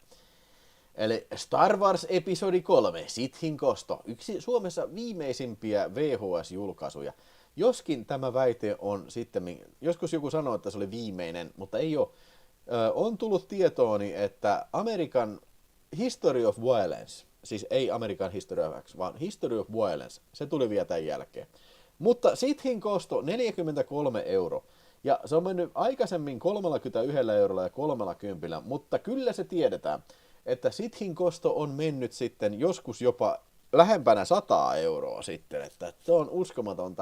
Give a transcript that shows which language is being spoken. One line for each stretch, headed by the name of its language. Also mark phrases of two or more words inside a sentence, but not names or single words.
Finnish: Eli Star Wars Episodi 3, Sithin kosto, yksi Suomessa viimeisimpiä VHS-julkaisuja. Joskin tämä väite on sitten, joskus joku sanoo, että se oli viimeinen, mutta ei ole. On tullut tietooni, että American History of Violence, siis ei American History of X, vaan History of Violence, se tuli vielä tämän jälkeen. Mutta Sithin kosto 43 €. Ja se on mennyt aikaisemmin 31 € ja 30, mutta kyllä se tiedetään, että Sithin kosto on mennyt sitten joskus jopa lähempänä 100 € sitten, että se on uskomatonta.